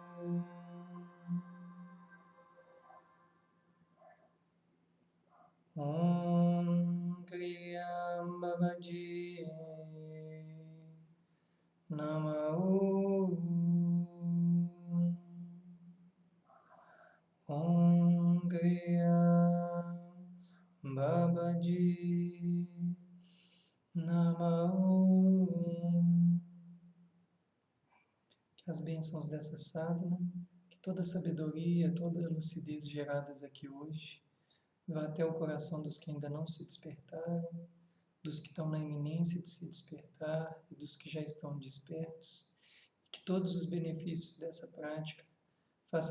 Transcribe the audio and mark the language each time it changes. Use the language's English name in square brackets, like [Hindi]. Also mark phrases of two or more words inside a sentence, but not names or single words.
[Sanskrit] ॐ क्रिया बाबाजी नमो. ॐ क्रिया बाबाजी नमो. [Portuguese] Que as bênçãos dessa sadhana, que toda a sabedoria, toda a lucidez geradas aqui hoje, vá até o coração dos que ainda não se despertaram, dos que estão na iminência de se despertar e dos que já estão despertos, e que todos os benefícios dessa prática façam